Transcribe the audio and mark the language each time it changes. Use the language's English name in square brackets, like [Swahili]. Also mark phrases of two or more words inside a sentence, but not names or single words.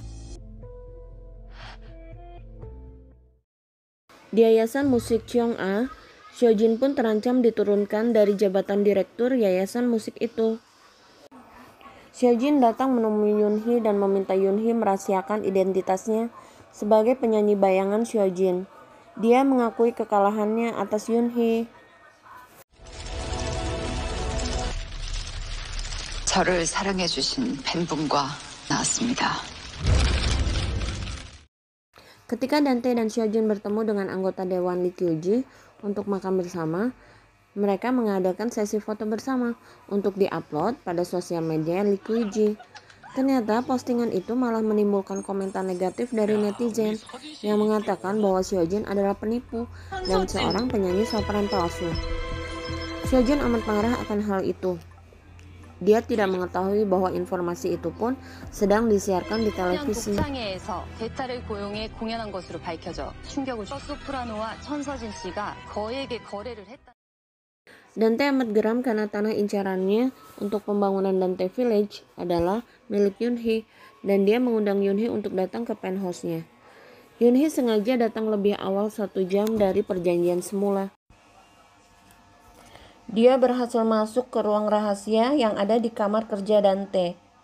[Indonesian] Di Yayasan Musik Cheong-a, Seojin pun terancam diturunkan dari jabatan direktur yayasan musik itu. Seojin datang menemui Yoonhee dan meminta Yoonhee merahasiakan identitasnya sebagai penyanyi bayangan Seojin. Dia mengakui kekalahannya atas Yoonhee. [Korean] 저를 사랑해주신 팬분과 나왔습니다. [Indonesian] Ketika Dante dan Seojin bertemu dengan anggota Dewan Lee Kyuji untuk makan bersama, mereka mengadakan sesi foto bersama untuk diupload pada sosial media Lee Kyuji. Ternyata postingan itu malah menimbulkan komentar negatif dari netizen yang mengatakan bahwa Seojin adalah penipu dan seorang penyanyi sopran palsu. Seojin amat marah akan hal itu. Dia tidak mengetahui bahwa informasi itu pun sedang disiarkan di televisi. [Korean] 복장회에서 대타를 고용해 공연한 것으로 밝혀져 충격을 줬고 소프라노와 천서진 씨가 거액의 거래를 했다. [Indonesian] Dante amat geram karena tanah incarannya untuk pembangunan Dante Village adalah milik Yoonhee dan dia mengundang Yoonhee untuk datang ke penthouse-nya. Yoonhee sengaja datang lebih awal 1 jam dari perjanjian semula. Dia berhasil masuk ke ruang rahasia yang ada di kamar kerja Dante.